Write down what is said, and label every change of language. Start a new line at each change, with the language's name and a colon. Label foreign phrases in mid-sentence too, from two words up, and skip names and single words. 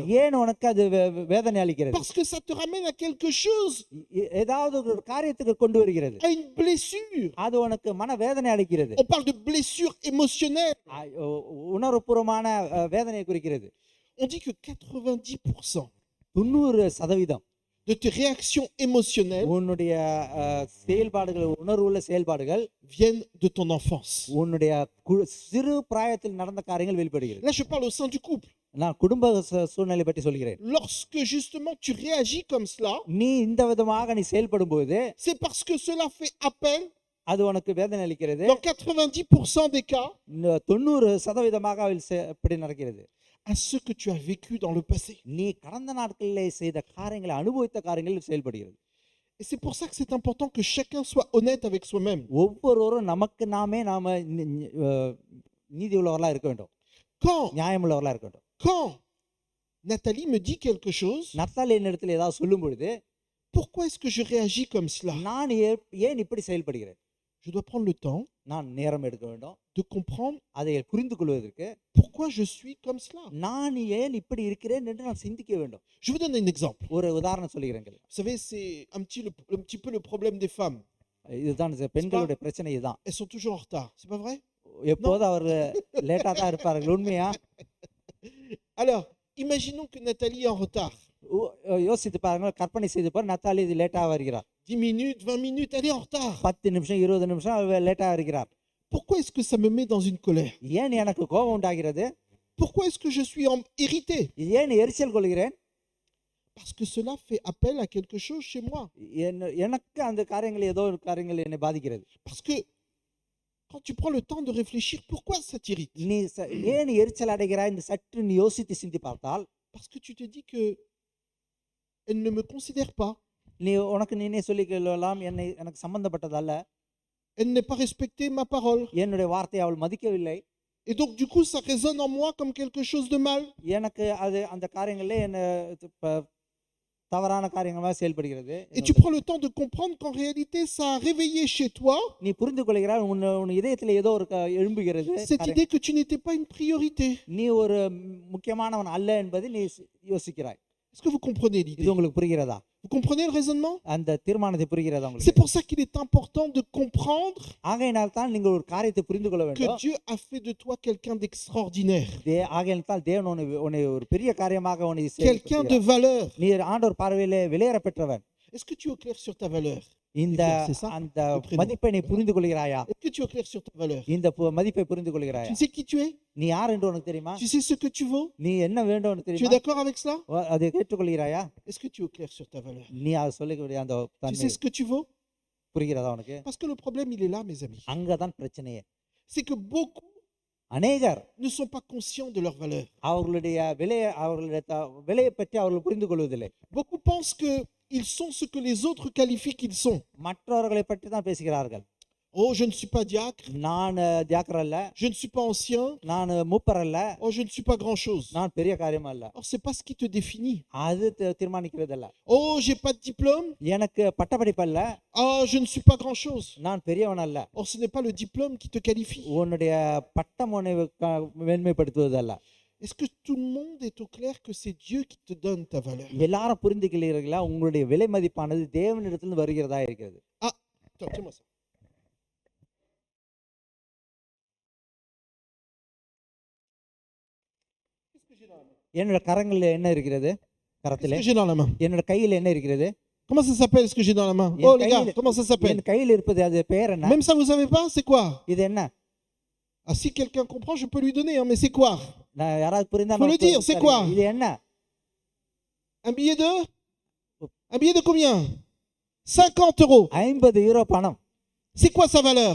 Tamil: ஏன் உனக்கு அது வேதனை அளிக்கிறது?
French: Parce que ça te ramène à quelque chose,
Tamil: ஏதாவது ஒரு காரியத்துக்கு கொண்டு வருகிறது.
French: à une blessure.
Tamil: அது உனக்கு மன வேதனை அளிக்கிறது.
French: On parle de blessure émotionnelle.
Tamil: உணர்வுபூர்வமான வேதனையை குறிக்கிறது.
French: On dit que 90%
Tamil: 90%
French: de tes réactions émotionnelles
Tamil: உன்னுடைய செயல்பாடுகள், உணர்வுள்ள செயல்பாடுகள்
French: viennent de ton enfance.
Tamil: உன்னுடைய சிறு பிராயத்தில் நடந்த காரியங்கள் வெளிப்படுகிறது.
French: Là, je parle au sein du couple.
Tamil: நான் குடும்ப சூழ்நிலை பற்றி சொல்கிறேன்.
French: Lorsque justement tu réagis comme cela,
Tamil: நீ இந்த விதமாக நீ செயல்படும் போது
French: c'est parce que cela fait appel,
Tamil: அது உனக்கு வேதனை அளிக்கிறது.
French: dans 90% des cas,
Tamil: 90% இப்படி நடக்கிறது.
French: à ce que tu as vécu dans le passé.
Tamil: நீ கடந்த நாட்களிலே செய்த காரியங்களை, அனுபவித்த காரியங்கள் செயல்படுகிறது.
French: Et c'est pour ça que c'est important que chacun soit honnête avec soi-même.
Tamil: ஒவ்வொருவரும் நமக்கு நாமே நீதி உள்ளவர்களா இருக்க வேண்டும். நியாயம் உள்ளவர்களா இருக்க வேண்டும்.
French: Quand Nathalie me dit quelque chose,
Tamil: நத்தாலி என்னிடத்தில் ஏதாவது சொல்லும் பொழுது,
French: pourquoi est-ce que je réagis comme cela?
Tamil: நான் ஏன் இப்படி செயல்படுகிறேன்?
French: Je dois prendre le temps
Tamil: நான் நேரம் எடுக்க வேண்டும்.
French: de comprendre
Tamil: அதை புரிந்து கொள்வதற்கு
French: pourquoi je suis comme cela.
Tamil: நான் ஏன் இப்படி இருக்கிறேன் என்று நான் சிந்திக்க வேண்டும்.
French: Je vous donne un exemple.
Tamil: ஒரு உதாரணம் சொல்கிறேன்.
French: Vous savez, c'est un petit peu le problème des femmes.
Tamil: இதுதான் பெண்களுடைய பிரச்சனை இதுதான்.
French: Elles sont toujours en retard. C'est pas vrai?
Tamil: எப்போதும் அவர்கள் லேட்டா தான் இருப்பார்கள். உண்மையா?
French: Alors, imaginons que Nathalie est en retard.
Tamil: யோசித்து பாருங்க, கற்பனை செய்து பாருங்க, நத்தாலி இது லேட்டா வருகிறார்.
French: 10 minutes, 20 minutes, elle est en retard.
Tamil: 10 நிமிஷம் 20 நிமிஷம் லேட்டா வருகிறார்.
French: Pourquoi est-ce que ça me met dans une colère?
Tamil: ஏன் எனக்கு கோபம் உண்டாகிறது?
French: Pourquoi est-ce que je suis irrité?
Tamil: ஏன் எரிச்சல் கொள்கிறேன்?
French: Parce que cela fait appel à quelque chose chez moi.
Tamil: எனக்கு அந்த காரியங்கள் ஏதோ ஒரு காரியங்கள் என்னை பாதிக்கிறது.
French: Parce que quand tu prends le temps de réfléchir, pourquoi ça t'irrite?
Tamil: நீ ஏன் எரிச்சல் அடைகிறாய் என்று சற்று நீ யோசித்து சிந்தி பார்த்தால்,
French: parce que tu te dis que elle ne me considère pas.
Tamil: நீ உனக்கு நீனே சொல்லிக்கலாம், எனக்கு சம்பந்தப்பட்டதல்ல.
French: Elle n'est pas respectée ma parole.
Tamil: என்னுடைய வார்த்தையை அவள் மதிக்கவில்லை.
French: Et donc du coup ça résonne en moi comme quelque chose de mal.
Tamil: எனக்கு அது அந்த காரியங்களே என்ன தவறான காரியங்களா செயல்படுகிறது.
French: Et tu prends le temps de comprendre qu'en réalité ça a réveillé chez toi
Tamil: நீ புரிந்து கொள்கிறாய், உன் இதயத்தில் ஏதோ ஒரு எழும்புகிறது.
French: cette idée que tu n'étais pas une priorité.
Tamil: நீ ஒரு முக்கியமானவன் அல்ல என்பதை நீ யோசிக்கிறாய்.
French: Est-ce que vous comprenez l'idée?
Tamil: இது உங்களுக்கு புரிகிறதா?
French: Vous comprenez le raisonnement?
Tamil: அந்த தீர்மானத்தை புரிகிறதா உங்களுக்கு?
French: C'est pour ça qu'il est important de comprendre
Tamil: ஆகையினால் தான் நீங்கள் ஒரு காரியத்தை புரிந்து கொள்ள
French: que
Tamil: வேண்டும்.
French: Dieu a fait de toi quelqu'un d'extraordinaire.
Tamil: ஆகையினால் தான் தேவன் உன்னை ஒரு பெரிய காரியமாக உன்னை
French: Quelqu'un de valeur.
Tamil: நீ ஆண்டவர் பார்வையிலே விலையேற பெற்றவன்.
French: Est-ce que tu es au clair sur ta valeur?
Tamil: இந்த அந்த மதிப்பை நீ புரிந்து கொள்கிறாயா?
French: Est-ce que tu es au clair sur ta valeur?
Tamil: இந்த மதிப்பை புரிந்து கொள்கிறாயா?
French: Tu sais qui tu es?
Tamil: நீ யார் என்று உனக்கு தெரியுமா?
French: Tu sais ce que tu vaux?
Tamil: நீ என்ன வேண்டும் என்று
French: Tu es
Tamil: தெரியுமா?
French: d'accord avec cela?
Tamil: அதை ஏற்றுக்கொள்கிறாயா?
French: Est-ce que tu es au clair sur ta valeur?
Tamil: நீ அதை சொல்லக்கூடிய அந்த
French: Tu
Tamil: தன்மை
French: sais ce que tu vaux?
Tamil: புரிகிறதா உனக்கு?
French: Parce que le problème il est là mes amis.
Tamil: அங்கதான் பிரச்சனையே.
French: C'est que beaucoup
Tamil: அநேகர்
French: ne sont pas conscients de leur valeur.
Tamil: அவர்களுடைய விலையை பற்றி அவர்கள் புரிந்து கொள்வதில்லை.
French: Beaucoup pensent que ils sont ce que les autres qualifient qu'ils sont.
Tamil: மற்றவர்களை பற்றி தான் பேசுகிறார்கள்.
French: Oh, je ne suis pas diacre.
Tamil: நான் தியாக்கர் அல்ல.
French: Je ne suis pas ancien.
Tamil: நான் மூப்பர் அல்ல.
French: Oh, je ne suis pas grand-chose.
Tamil: நான் பெரிய காரியம் அல்ல.
French: Or c'est pas ce qui te définit.
Tamil: அது தீர்மானிக்கிறது அல்ல.
French: Oh, j'ai pas de diplôme.
Tamil: எனக்கு பட்டப்படிப்பு அல்ல.
French: Oh, je ne suis pas grand-chose.
Tamil: நான் பெரியவன் அல்ல.
French: Or ce n'est pas le diplôme qui te qualifie.
Tamil: உன்னுடைய பட்டம் உன்னை மேன்மைப்படுத்துவது அல்ல.
French: Est-ce que tout le monde est au clair que c'est Dieu qui te donne ta valeur?
Tamil: எல்லாரும் புரிந்துகிறீர்களா? உங்களுடைய விலை மதிப்பானது தேவனிடத்திலிருந்து வருகிறதா இருக்கிறது.
French: Ah, attends, tiens-moi ça. Qu'est-ce que j'ai dans la main?
Tamil: என்னோட கரங்களில் என்ன இருக்கிறது? கரத்திலே
French: Qu'est-ce que j'ai dans la main?
Tamil: என்னோட கையில் என்ன இருக்கிறது?
French: Comment ça s'appelle ce que j'ai dans la main? Oh les gars, comment ça s'appelle?
Tamil: என் கையில் இருப்பது அது பேர் என்ன?
French: Même ça vous savez pas? C'est quoi?
Tamil: இது என்ன?
French: Ah, si quelqu'un comprend, je peux lui donner, hein, mais c'est quoi?
Tamil: நான் யாராவது புரிந்தா
French: Faut le dire, c'est quoi?
Tamil: இது என்ன?
French: Un billet de? Un billet de combien? 50 €.
Tamil: 50 யூரோ பணம்.
French: C'est quoi sa valeur?